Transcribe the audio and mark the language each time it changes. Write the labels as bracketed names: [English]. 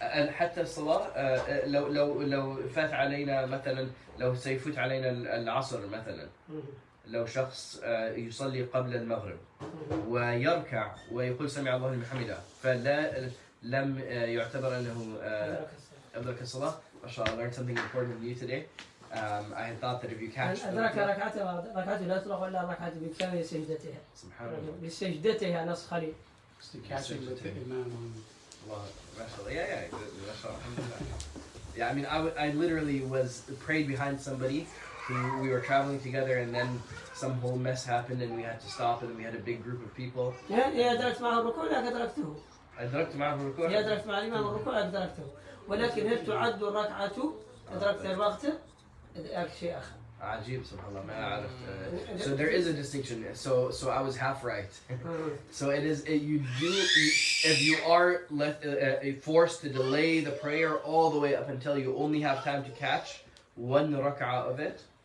[Arabic] حتى الصلاة لو فات علينا مثلا، لو سيفوت علينا العصر مثلا، لو شخص يصلي قبل المغرب ويركع ويقول سمع الله لمن حمده، فلا لم يعتبر أنه أدرك الصلاة. [English] ما شاء الله, I learned something important from you today. I had thought that if you catch [Arabic] أدرك ركعته لا تطلق إلا ركعة بكامل سجدتها. سبحان الله. بسجدتها نص خليل. [English] Catching with the Imam. Allah, mashallah. Yeah, mashallah. Alhamdulillah. Yeah, I mean, I literally prayed behind somebody who we were traveling together, and then some whole mess happened, and we had to stop, and we had a big group of people. [Arabic] يا أدركت معه الركوع لا أدركته. أدركت معه الركوع. يا أدركت مع الإمام الركوع أدركته. ولكن هل تعد الركعة أدركت الوقت؟ ذاك شيء آخر. عجيب سبحان الله ما عرفت. [English] So there is a distinction. So I was half right. So it is if you are left forced to delay the prayer all the way up until you only have time to catch 1 rak'ah of it.